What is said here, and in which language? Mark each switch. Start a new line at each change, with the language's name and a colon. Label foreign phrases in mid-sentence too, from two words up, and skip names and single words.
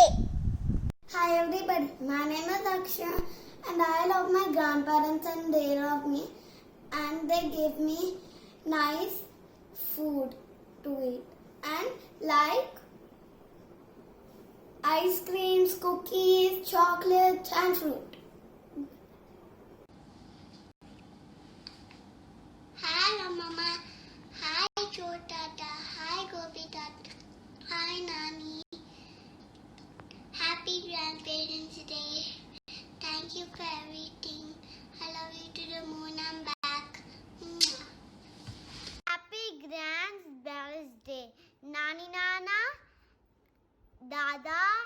English: Hi everybody, my name is Akshay and I love my grandparents and they love me and they give me nice food to eat and like ice creams, cookies, chocolates and fruit. Hi Mama. Hi Chotata. Hi Gopi Tata. Hi Nani. Happy Grandparents Day. Thank you for everything. I love you to the moon and back. Mwah. Happy Grandparents Day. Nani Nana. Dada.